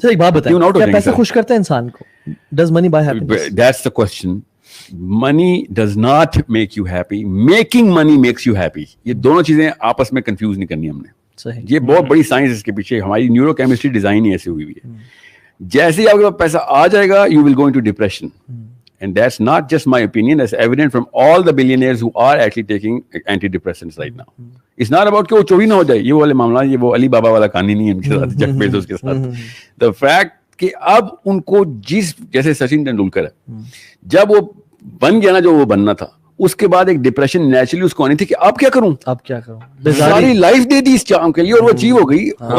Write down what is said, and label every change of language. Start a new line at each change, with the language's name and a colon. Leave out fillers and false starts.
Hindi: Sir एक बात बताइए, क्या पैसा खुश करता है इंसान को?
English: Does money buy happiness? That's the question. Money does not make you happy. Making money makes you happy.
Hindi: ये दोनों चीजें आपस में कंफ्यूज नहीं करनी हमने. सही. ये बहुत बड़ी साइंस इसके पीछे, हमारी न्यूरोकेमिस्ट्री डिजाइन ही ऐसी हुई हुई है. जैसे ही आपके पास पैसा आ जाएगा, you will go into depression.
English: And that's not just my opinion, that's evident from all the billionaires who are actually taking antidepressants right now.
Hindi: It's not about कि वो चोरी ना हो जाए, ये वाले मामला, ये वो अली बाबा वाला कहानी नहीं है उनके साथ, जेफ बेजोस के साथ. The fact कि अब उनको जैसे सचिन तेंदुलकर है, जब वो बन गया ना जो वो बनना था, उसके बाद एक डिप्रेशन नेचुरली उसको आनी थी कि अब क्या करूं, सारी लाइफ दे दी इस काम के लिए और वो अचीव हो गई.